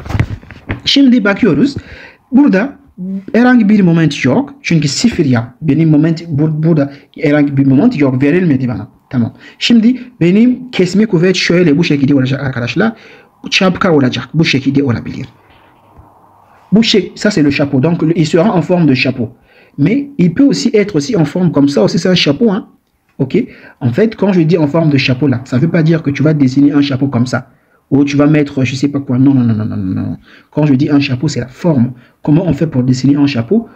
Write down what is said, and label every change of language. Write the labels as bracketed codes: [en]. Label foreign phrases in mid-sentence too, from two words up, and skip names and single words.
[tr] Şimdi bakıyoruz. Burada herhangi bir moment yok. Çünkü sıfır ya. Benim moment burada herhangi bir moment yok. Verilmedi bana. Tamam. Şimdi benim kesme kuvvet şöyle bu şekilde olacak arkadaşlar. Bu çapka olacak. Bu şekilde olabilir. [fr] Ça c'est le chapeau. Donc il sera en forme de chapeau. Mais il peut aussi être aussi en forme comme ça. Aussi c'est un chapeau. Hein? Ok. En fait, quand je dis en forme de chapeau là, ça ne veut pas dire que tu vas dessiner un chapeau comme ça. Ou tu vas mettre, je sais pas quoi. Non. Quand je dis un chapeau, c'est la forme. Comment on fait pour dessiner un chapeau?